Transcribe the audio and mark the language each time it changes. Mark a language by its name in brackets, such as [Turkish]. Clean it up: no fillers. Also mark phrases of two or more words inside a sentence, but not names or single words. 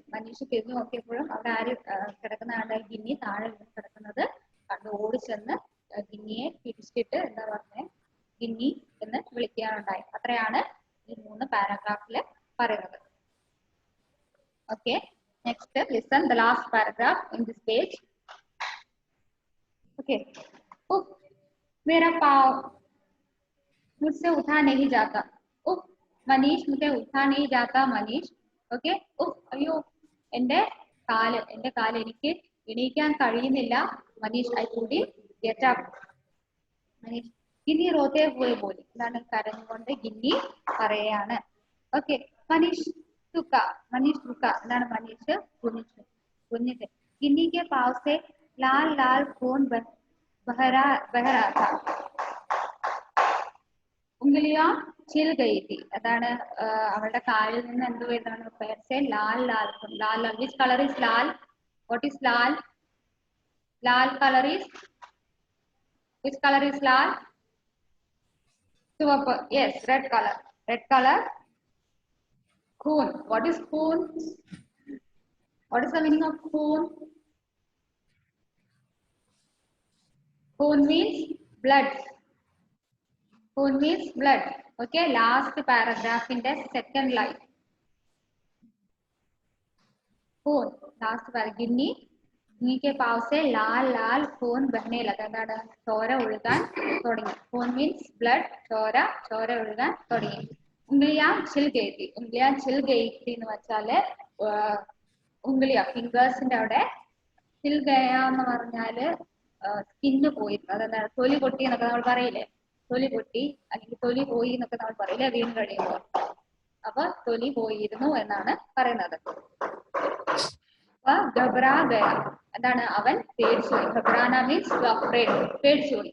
[Malayalam] മനീഷ് തിരിഞ്ഞു നോക്കിയപ്പോഴും അവിടെ ആര് കിടക്കുന്ന ആളുടെ ഗിന്നി താഴെ വീണ് കിടക്കുന്നത് കണ്ട് ഓടിച്ചെന്ന് ഗിന്നിയെ പിടിച്ചിട്ട് എന്താ പറഞ്ഞേ? ഗിന്നി എന്ന് വിളിക്കാനുണ്ടായി. അത്രയാണ് ഈ 3 പാരഗ്രാഫില് പറയുന്നത്. [English] Okay, next listen the last paragraph in this page. [Hindi] ओके, उफ मेरा पाँव मुझसे उठा नहीं जाता. उफ മനീഷ്, मुझे उठा नहीं जाता മനീഷ്. [Malayalam] ഓക്കെ, ഉഫ് അയ്യോ എന്റെ കാല് എനിക്ക് എണീക്കാൻ കഴിയുന്നില്ല മനീഷ്. [English] I couldn't get up മനീഷ്. [Hindi] गिन्नी रोते हुए बोली. [English] എന്താണ്? [Malayalam] കരഞ്ഞുകൊണ്ട് ഗിന്നി പറയാണ്. ഓക്കെ, മനീഷ് റുക്ക. എന്താണ്? മനീഷ് കുഞ്ഞിട്ട്. [Hindi] ഗിന്നി के पाँव से लाल लाल खून बह रहा था. उंगलियां छिल गई थी. [Malayalam] അതാണ് അവളുടെ കാലിൽ നിന്ന് എന്ത് വരുന്നതാണ്? [Hindi] पैर से लाल लाल [English] which color is लाल? What is लाल? लाल color is, which color is लाल? ചുവപ്പ്. Yes, red color. खून. What is खून? What is the meaning of खून? खून means blood. खून means blood. Okay, last paragraph in the second line. खून, last paragraph. [Hindi] गिन्नी के पाव से लाल लाल खून बहने लगा. [Malayalam] എന്താണ്? ചോര ഒഴുകാൻ തുടങ്ങി. [English] खून means blood. [Malayalam] ചോര ഒഴുകാൻ തുടങ്ങി. [Hindi] उंगलियां छिल गई थी. [Malayalam] എന്ന് വെച്ചാല് ഫിംഗേഴ്സിന്റെ അവിടെ [Hindi] छिल गया [Malayalam] എന്ന് പറഞ്ഞാല് സ്കിന്ന് പോയി. അതെന്താണ്? തൊലി പൊട്ടി എന്നൊക്കെ നമ്മൾ പറയില്ലേ? തൊലി പൊട്ടി അല്ലെങ്കിൽ തൊലി പോയി എന്നൊക്കെ നമ്മൾ പറയില്ലേ വീണ് കഴിയുമ്പോൾ? അപ്പൊ തൊലി പോയിരുന്നു എന്നാണ് പറയുന്നത്. [Hindi] घबरा गया. എന്താണ്? [Malayalam] അവൻ പേടിച്ചുപോയി. ഘബ്രാന മീൻസ് പേടിച്ചുപോയി.